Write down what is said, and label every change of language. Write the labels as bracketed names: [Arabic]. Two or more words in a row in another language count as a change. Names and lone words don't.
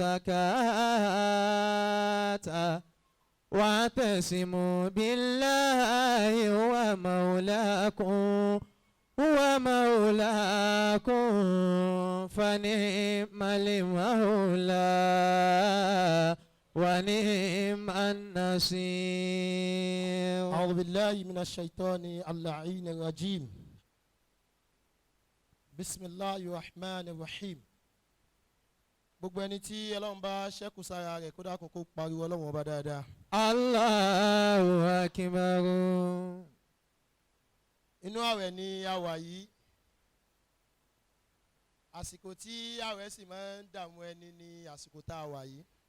[Arabic] الزكاة واعتصموا بالله ومولاكم فنعم المولى ونعم النصير. أعوذ بالله من الشيطان اللعين الرجيم. بسم الله الرحمن الرحيم. [Yoruba] gbogbo ẹni tí Ọlọ́run bá ṣẹ́kù sára rẹ̀ kó dákun kó pariwo Ọlọ́run ọba dáadáa. [Arabic] الله أكبر. [Yoruba] inú ààwẹ̀ ni a wà yìí. àsìkò tí ààwẹ̀ sì máa ń dààmú ẹni ní àsìkò tá a wà yìí.